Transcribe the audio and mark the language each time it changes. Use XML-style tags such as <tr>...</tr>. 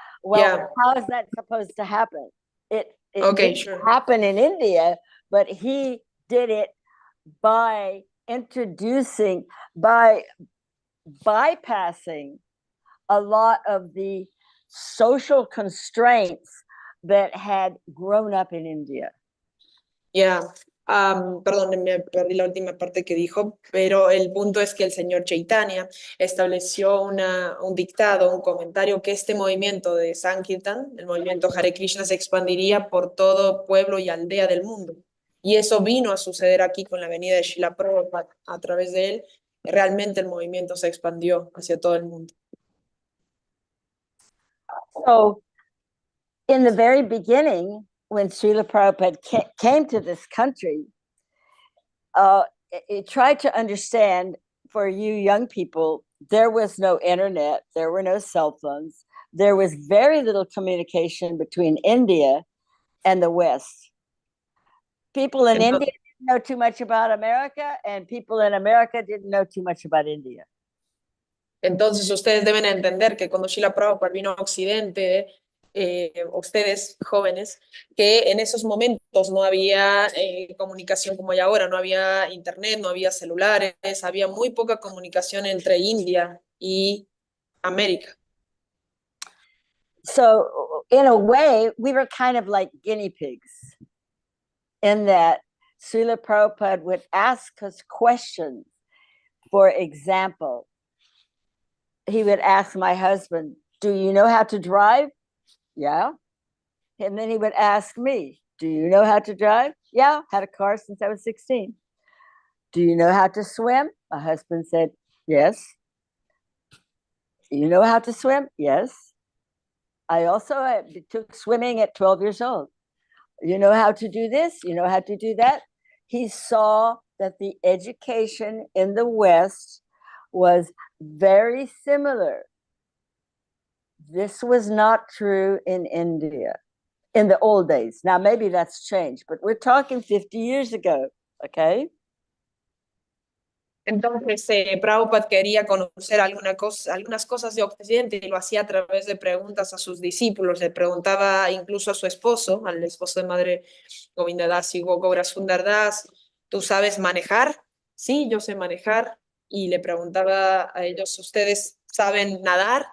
<en>Well, how is that supposed to happen? It didn't happen in India, but he did it by introducing, by bypassing a lot of the social constraints that had grown up in India.</en> <es>Perdón, me perdí la última parte que dijo, pero el punto es que el señor Chaitanya estableció un dictado, un comentario, que este movimiento de Sankirtan, el movimiento Hare Krishna, se expandiría por todo pueblo y aldea del mundo. Y eso vino a suceder aquí con la venida de Śrīla Prabhupāda. A través de él, realmente el movimiento se expandió hacia todo el mundo.</es> <en>So, in the very beginning, when Śrīla Prabhupāda came to this country, it tried to understand, for you young people, there was no internet, there were no cell phones, there was very little communication between India and the West. People in India didn't know too much about America, and people in America didn't know too much about India.</en> <es>Entonces ustedes deben entender que cuando Śrīla Prabhupāda vino a Occidente, ustedes jóvenes, que en esos momentos no había comunicación como hay ahora, no había internet, no había celulares, había muy poca comunicación entre India y América.</es> <en>So in a way, we were kind of like guinea pigs, in that Śrīla Prabhupāda would ask us questions. For example, he would ask my husband, "Do you know how to drive?" Yeah. And then he would ask me, "Do you know how to drive?" Yeah, had a car since I was 16. "Do you know how to swim?" My husband said, "Yes." "You know how to swim?" "Yes." I also took swimming at 12 years old. "You know how to do this? You know how to do that?" He saw that the education in the West was very similar. This was not true in India in the old days. Now, maybe that's changed, but we're talking 50 years ago, okay?</en> <es>Entonces, Prabhupada quería conocer algunas cosas de Occidente y lo hacía a través de preguntas a sus discípulos. Le preguntaba incluso a su esposo, al esposo de madre Govinda Dasi, Gogora Sundar Das, ¿tú sabes manejar? Sí, yo sé manejar. Y le preguntaba a ellos, ¿ustedes saben nadar?</es>